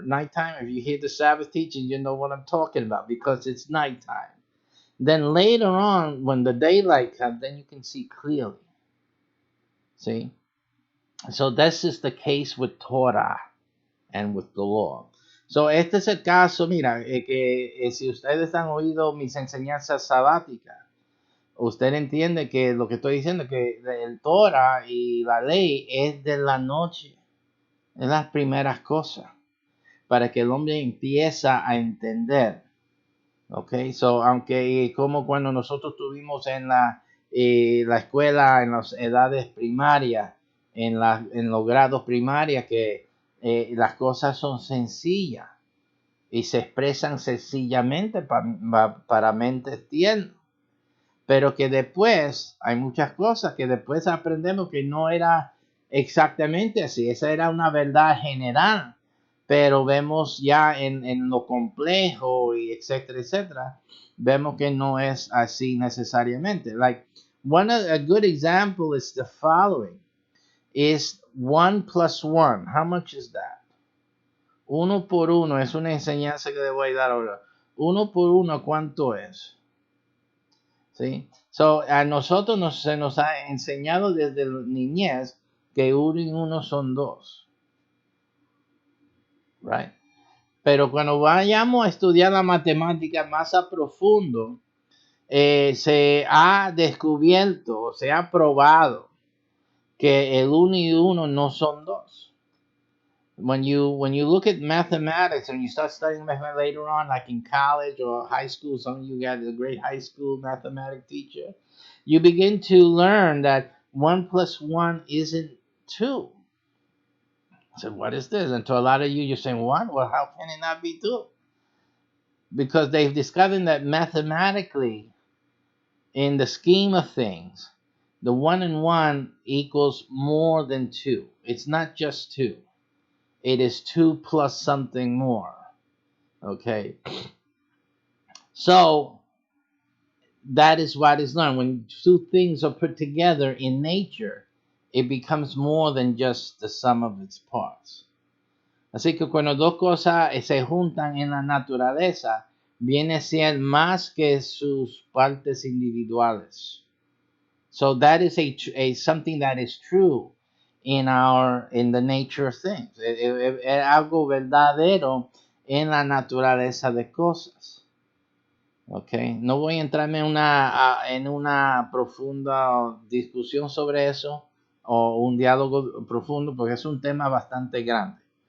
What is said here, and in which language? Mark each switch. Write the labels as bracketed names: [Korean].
[English] Nighttime, if you hear the Sabbath teaching, you know what I'm talking about because it's nighttime. Then later on, when the daylight comes, then you can see clearly. See? So this is the case with Torah and with the law. [Spanish] So este es el caso, mira, si ustedes han oído mis enseñanzas sabáticas, usted entiende que lo que estoy diciendo, que el Torah y la ley es de la noche, es las primeras cosas, para que el hombre empieza a entender. Ok, so, aunque como cuando nosotros estuvimos en la escuela, en las edades primarias, en los grados primarios, que las cosas son sencillas y se expresan sencillamente para mentes tiernas, pero que después hay muchas cosas que después aprendemos que no era exactamente así, esa era una verdad general, pero vemos ya en lo complejo y etcétera, etcétera, vemos que no es así necesariamente. [English] Like a good example is the following: is 1 plus 1. How much is that? [Spanish] Uno por uno es una enseñanza que le voy a dar ahora. Uno por uno, ¿cuánto es? ¿Sí? So, a nosotros se nos ha enseñado desde la niñez que uno y uno son dos. Right? Pero cuando vayamos a estudiar la matemática más a profundo, se ha descubierto, se ha probado que el uno y uno no son dos. [English] When you look at mathematics and you start studying mathematics later on, like in college or high school, some of you got a great high school mathematics teacher, you begin to learn that 1 plus 1 isn't 2. So what is this? And to a lot of you, you're saying, what? Well, how can it not be 2? Because they've discovered that mathematically, in the scheme of things, the 1 and 1 equals more than 2. It's not just 2. It is 2 plus something more. Okay. So that is what is learned. When two things are put together in nature, it becomes more than just the sum of its parts. [Spanish] Así que cuando dos cosas se juntan en la naturaleza, viene a ser más que sus partes individuales. [English] So that is a something that is true in the nature of things. [Spanish] Es algo verdadero en la naturaleza de cosas. Okay. No voy a entrarme en una profunda discusión sobre eso o un diálogo profundo porque es un tema bastante grande.